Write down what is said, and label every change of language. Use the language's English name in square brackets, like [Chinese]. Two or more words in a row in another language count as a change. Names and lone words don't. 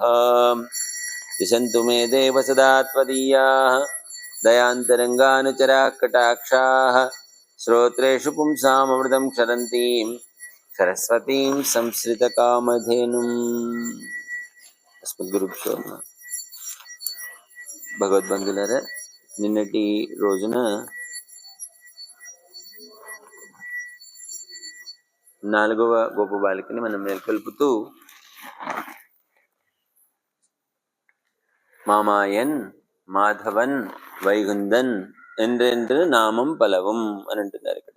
[Sanskrit] दिशन्तु मे देव सदा त्वदीयाः दयान्तरङ्गानुचराः कटाक्षाः। श्रोत्रेषु पुंसाममृतं क्षरन्तीं सरस्वतीं संश्रितकामधेनुम्। अस्मद्गुरुभ्यो नमः। [Telugu] భగవద్బంధులారా, నిన్నటి రోజున 4వ గోప బాలికని మనం మేల్కొల్పుతూ [Tamil] மாமாயன் மாதவன் வைகுந்தன் என்றென்று நாமம் பலவும் [Telugu] అని అంటున్నారు ఇక్కడ.